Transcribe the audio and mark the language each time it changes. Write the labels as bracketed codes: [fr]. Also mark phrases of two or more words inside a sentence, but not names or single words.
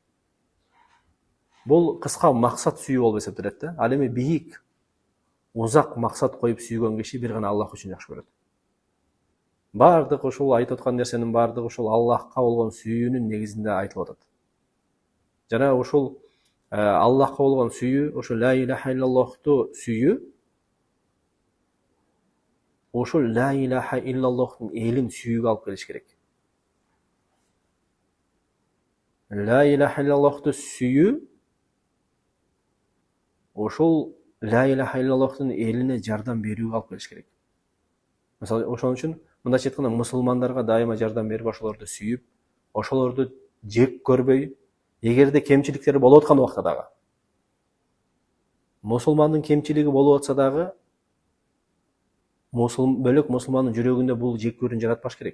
[ky] Бул кыска максат сүйүү болуп эсептелет да. Ал эми бийик, узак максат коюп сүйгөн киши бир гана Аллах үчүн жакшы көрөт. Бардык ушул айтып аткан нерсенин бардыгы ушул Аллахка болгон сүйүүнүн негизинде айтылып атат. Жана ушул Аллахка болгон сүйүү, ошо [ar] لا إله إلا اللهту [ky] сүйүү, ошол [ar] لا إله إلا اللهтын [ky] элин сүйүүгө алып келиш керек. [ar] لا إله إلا اللهту [ky] сүйүү ошол [ar] لا إله إلا اللهтын [ky] элине жардам берүүгө алып келиш керек. Мисалы, ошон үчүн мындайча айтканда мусулмандарга дайыма жардам берип, ошолорду сүйүп, ошолорду жек көрбөй, эгерде кемчиликтери болуп аткан убакта дагы, мусулмандын кемчилиги болуп атса дагы, бөлөк мусулмандын жүрөгүндө бул жек көрүүнү жаратпаш керек.